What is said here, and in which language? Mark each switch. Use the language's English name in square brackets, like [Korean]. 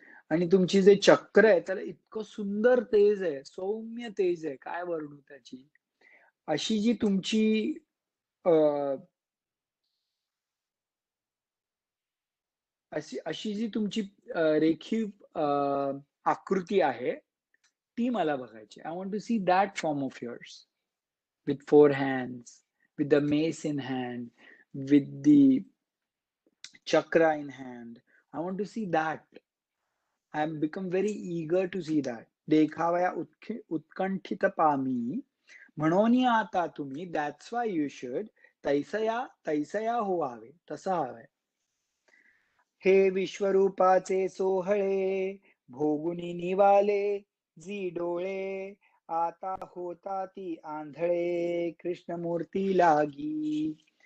[Marathi] आणि तुमची जे चक्र आहे त्याला इतकं सुंदर तेज आहे, सौम्य तेज आहे, काय वर्णू त्याची. अशी जी तुमची अशी जी तुमची रेखीव आकृती आहे ती मला बघायची. [English] I want to see that form of yours with 4 hands, with the mace in hand, with the chakra in hand. I want to see that. I am become very eager to see that. [Marathi] देखावया उत्कंठित पामी, म्हणून आता तुम्ही, [English] that's why you should, [Marathi] तैसया तैसया होवावे, तसा हवाय. हे विश्वरूपाचे सोहळे, भोगुनी निवाले जी डोळे, आता होता ती आंधळे कृष्णमूर्ती लागी.